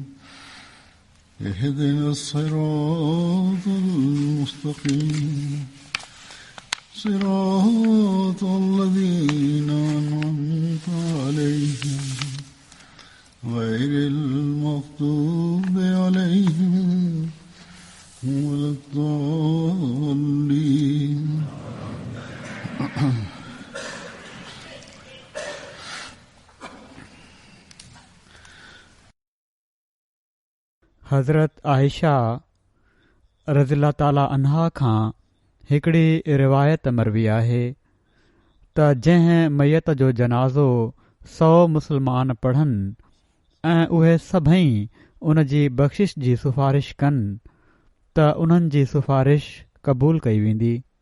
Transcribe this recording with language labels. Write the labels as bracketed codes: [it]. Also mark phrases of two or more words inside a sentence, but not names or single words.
[ar] اهدنا الصراط المستقيم صراط الذين أنعمت عليهم غير المغضوب عليهم ولا الضالين [sd] हज़रत आयशा [ar] رضي الله تعالى عنها [sd] खां हिकिड़ी रिवायत मरवी आहे त जंहिं मयत जो जनाज़ो 100 मुस्लमान पढ़नि ऐं उहे सभई उन जी बख़्शिश जी सिफ़ारिश कनि त उन्हनि जी सिफ़ारिश क़बूल कई वेंदी।